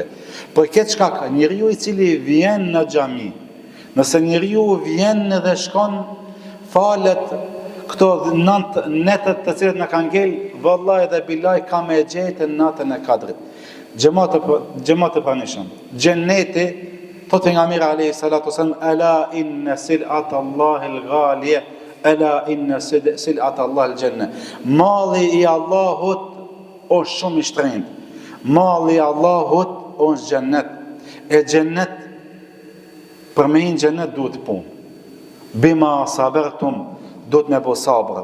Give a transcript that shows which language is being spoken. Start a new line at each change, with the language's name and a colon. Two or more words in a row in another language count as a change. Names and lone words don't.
Albanian: Për këtë shkak, njeriu i cili vjen në xhami, nëse njeriu vjen dhe shkon falet këto 9 netët të cilët në kanë ngel, vallahi dhe billahi ka me gjetë natën e kadrit. Gjematë pranishëm. Gjenneti, thot pejgamberi
Arabic: عليه الصلاة والسلام ألا إن سلعة الله غالية ألا إن سلعة الله الجنة.
Albanian: Malli i Allahut është shumë i shtrenjtë. Malli i Allahut është xhennet. E xhennet, për me hinë xhennet duhet punë.
Arabic: بما صبرتم,
Albanian: duhet me bo sabër.